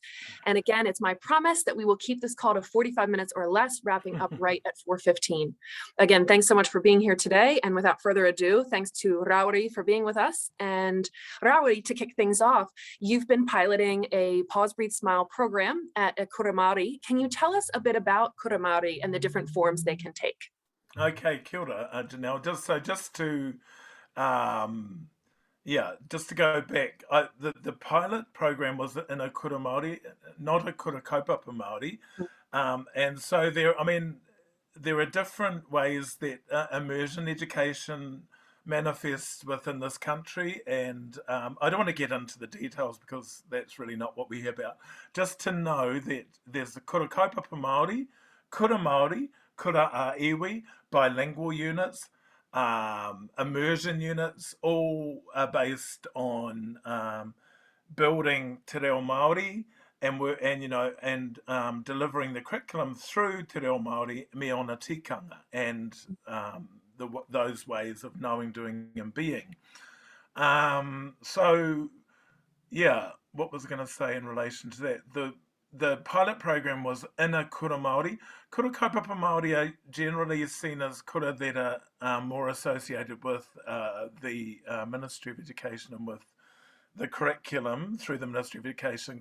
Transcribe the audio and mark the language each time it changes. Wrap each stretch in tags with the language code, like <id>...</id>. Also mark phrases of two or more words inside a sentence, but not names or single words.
<en>And again, it's my promise that we will keep this call to 45 minutes or less, wrapping up right at 4:15. Again, thanks so much for being here today. And without further ado, thanks to Rawiri for being with us. And Rawiri, to kick things off, you've been piloting a Pause, Breathe, Smile program at a</en> <mi>Kura Māori.</mi> <en>Can you tell us a bit about</en> <mi>Kura Māori</mi> <en>and the different forms they can take?</en> <mi>Okay, kia ora, Janelle.</mi> <en>Just to go back, the pilot program was in a</en> <mi>Kura Māori,</mi> <en>not a</en> <mi>Kura Kaupapa Māori,</mi> <en>and so there are different ways that immersion education manifests within this country, and I don't want to get into the details because that's really not what we're here about. Just to know that there's the</en> <mi>Kura Kaupapa Māori, Kura Māori, Kura Iwi,</mi> <en>bilingual units, immersion units, all are based on building</en> <mi>te reo Māori</mi> <en>and delivering the curriculum through</en> <mi>te reo Māori me ona tikanga</mi> <en>and those ways of knowing, doing, and being. What was I going to say in relation to that? The pilot program was in a</en> <mi>Kura Māori. Kura Kaupapa Māori</mi> <en>are generally seen as kura that are more associated with the Ministry of Education and with the curriculum through the Ministry of Education.</en>